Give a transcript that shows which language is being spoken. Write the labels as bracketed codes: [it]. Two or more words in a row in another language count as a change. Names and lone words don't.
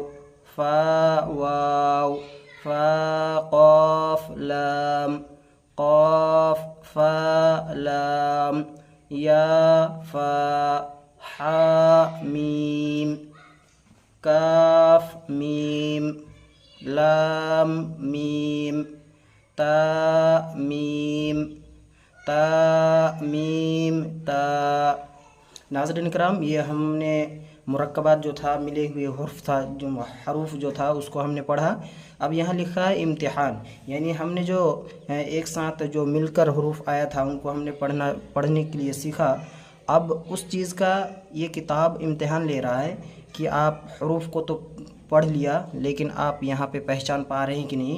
[ur] فا واو فا قاف لام قاف فا لام یا فا حا میم کاف میم لام میم تا میم تا میم تا۔ ناظرین کرام یہ ہم نے مرکبات جو تھا، ملے ہوئے حرف تھا، جو حروف جو تھا اس کو ہم نے پڑھا۔ اب یہاں لکھا ہے امتحان، یعنی ہم نے جو ایک ساتھ جو مل کر حروف آیا تھا ان کو ہم نے پڑھنے کے لیے سیکھا۔ اب اس چیز کا یہ کتاب امتحان لے رہا ہے کہ آپ حروف کو تو پڑھ لیا لیکن آپ یہاں پہ پہچان پا رہے ہیں کہ نہیں۔